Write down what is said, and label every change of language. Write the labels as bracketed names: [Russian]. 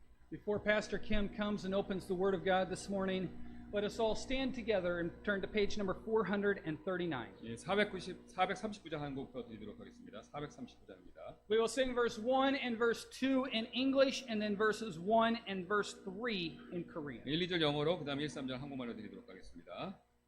[English] Before Pastor Kim comes and opens the Word of God this morning, let us all stand together and turn to page number 439. [Korean] 예, 439장 한 곡 더 드리도록 하겠습니다. 439장입니다. [English] We will sing verse 1 and verse 2 in English, and then verses 1 and verse 3 in Korean. [Korean] 1, 2절 영어로 그 다음에 1, 3절 한국말로 드리도록 하겠습니다.